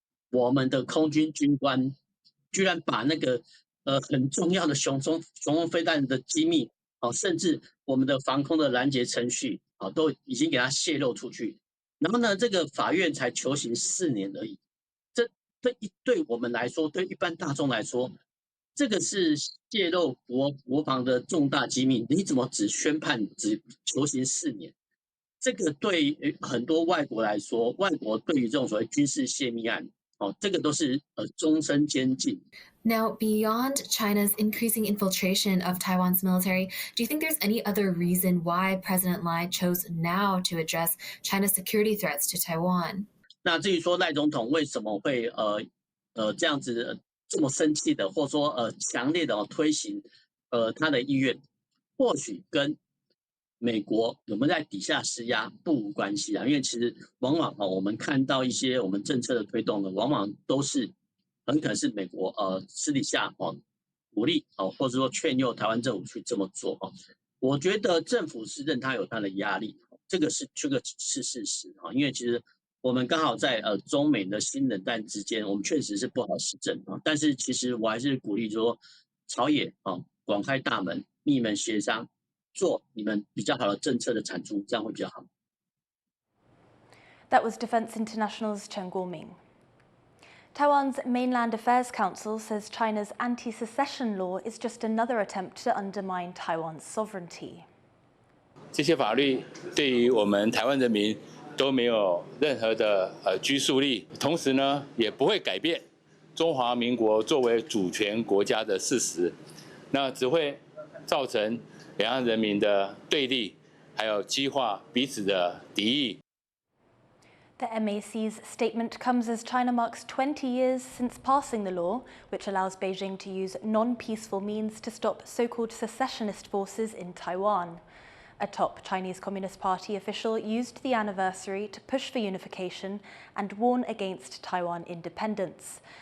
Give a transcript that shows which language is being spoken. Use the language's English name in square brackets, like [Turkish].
[Chinese] 我们的空军军官居然把那个很重要的雄风飞弹的机密甚至我们的防空的拦截程序都已经给它泄露出去，然后呢，这个法院才求刑4年而已，这对我们来说，对一般大众来说。这个是泄露国防的重大机密，你怎么只宣判只求刑4年？这个对很多外国来说，外国对于这种所谓军事泄密案，这个都是终身监禁。 [English] Now, beyond China's increasing infiltration of Taiwan's military, do you think there's any other reason why President Lai chose now to address China's security threats to Taiwan? [Chinese] 那至于说赖总统为什么会这样子？这么生气的，或者说强烈的推行他的意愿，或许跟美国有没有在底下施压不无关系因为其实往往我们看到一些我们政策的推动呢，往往都是很可能是美国私底下鼓励或者说劝诱台湾政府去这么做我觉得政府是认他有他的压力，这个是事实因为其实我们刚好在中美的新冷战之间，我们确实是不好施政啊。但是其实我还是鼓励说，朝野广开大门，密门协商，做你们比较好的政策的产出，这样会比较好。 [English] That was Defence International's Chen Guoming. Taiwan's Mainland Affairs Council says China's anti-secession law is just another attempt to undermine Taiwan's sovereignty. [Chinese] 这些法律对于我们台湾人民都没有任何的拘束力，同时呢，也不会改变中华民国作为主权国家的事实，那只会造成两岸人民的对立，还有激化彼此的敌意。 [English] The MAC's statement comes as China marks 20 years since passing the law, which allows Beijing to use non-peaceful means to stop so-called secessionist forces in Taiwan. A top Chinese Communist Party official used the anniversary to push for unification and warn against Taiwan independence.